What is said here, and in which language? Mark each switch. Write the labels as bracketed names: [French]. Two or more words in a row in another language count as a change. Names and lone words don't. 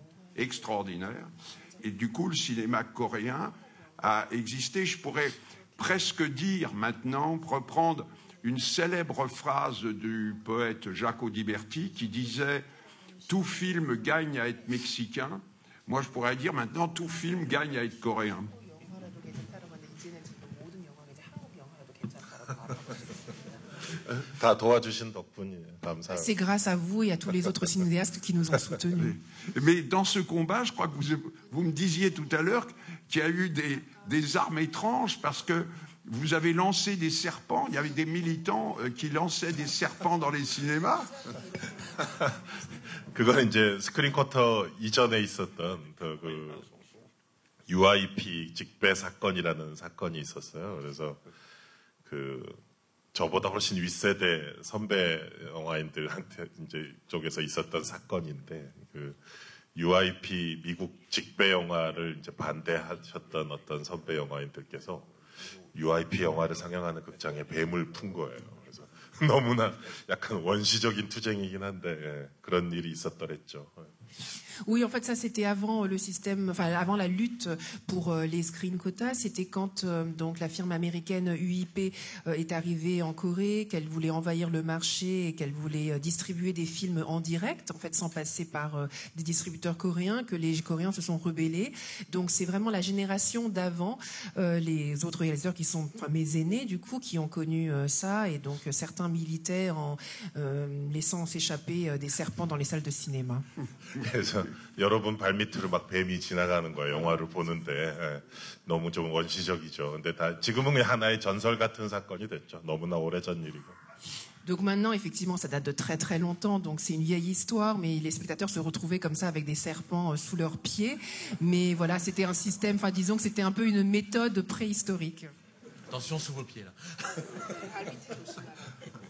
[French] Et du coup, le cinéma coréen a existé. Je pourrais presque dire maintenant, reprendre une célèbre phrase du poète Jacques Audiberti qui disait « Tout film gagne à être mexicain ». Moi, je pourrais dire maintenant « Tout film gagne à être coréen ». [Korean] 다 도와주신 덕분이에요. 감사합니다. [French] C'est grâce à vous et à tous les autres cinéastes qui nous ont soutenus. Mais dans ce combat, je crois que vous me disiez tout à l'heure qu'il y a eu des armes étranges parce que vous avez lancé des serpents. Il y avait des militants qui lançaient des serpents dans les cinémas. [Korean] 그건 이제 스크린 쿼터 이전에 있었던 그 UIP 직배 사건이라는 사건이 있었어요. 그래서 저보다 훨씬 윗세대 선배 영화인들한테 이제 쪽에서 있었던 사건인데 그 UIP 미국 직배 영화를 이제 반대하셨던 어떤 선배 영화인들께서 UIP 영화를 상영하는 극장에 뱀을 푼 거예요. 그래서 너무나 약간 원시적인 투쟁이긴 한데 그런 일이 있었더랬죠. [French] Oui, en fait, ça c'était avant le système, enfin avant la lutte pour les [English] screen quotas. [French] C'était quand donc la firme américaine UIP est arrivée en Corée, qu'elle voulait envahir le marché et qu'elle voulait distribuer des films en direct, en fait, sans passer par des distributeurs coréens, que les Coréens se sont rebellés. Donc c'est vraiment la génération d'avant, les autres réalisateurs qui sont mes aînés du coup, qui ont connu ça et donc certains militaient en laissant s'échapper des serpents dans les salles de cinéma. [Korean] 그래서 여러분 발밑으로 막 뱀이 지나가는 거예요. 영화를 보는데 너무 좀 원시적이죠. 근데 지금은 하나의 전설 같은 사건이 됐죠. 너무나 오래전 일이고. [French] Donc maintenant, effectivement, ça date de très très longtemps, donc c'est une vieille histoire, mais les spectateurs se retrouvaient comme ça avec des serpents sous leurs pieds. Mais voilà, c'était un système, enfin disons que c'était un peu une méthode préhistorique. Attention sous vos pieds là.